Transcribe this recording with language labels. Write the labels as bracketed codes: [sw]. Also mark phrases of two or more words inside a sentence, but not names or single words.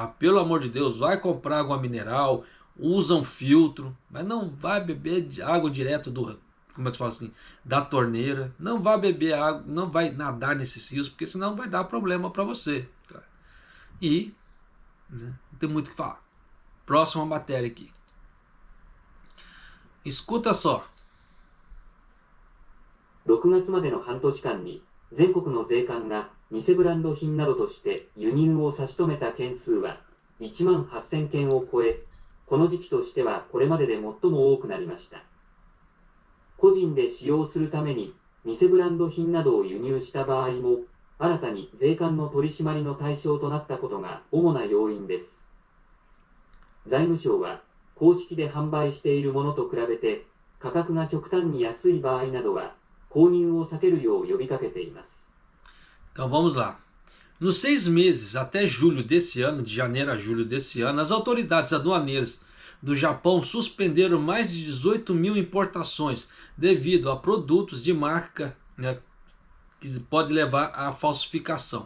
[pt] Pelo amor de Deus, vai comprar água mineral, usa um filtro, mas não vai beber água direto como é que fala assim, da torneira. Não vai beber água, não vai nadar nesses rios, porque senão vai dar problema para você. Tá? E não tem muito o que falar. Próxima matéria aqui. Escuta só. [ja] 6 月までの半年間に全国の税関が偽ブランド品などとして輸入を差し止めた件数は1万8000件を超え、この時期としてはこれまでで最も多くなりました。個人で使用するために偽ブランド品などを輸入した場合も新たに税関の取り締まりの対象となったことが主な要因です。財務省は公式で販売しているものと比べて価格が極端に安い場合などは購入を避けるよう呼びかけています。 [pt] Então vamos lá. Nos 6 meses até julho desse ano, de janeiro a julho desse ano, as autoridades aduaneiras do Japão suspenderam mais de 18 mil importações devido a produtos de marca, né, que pode levar à falsificação.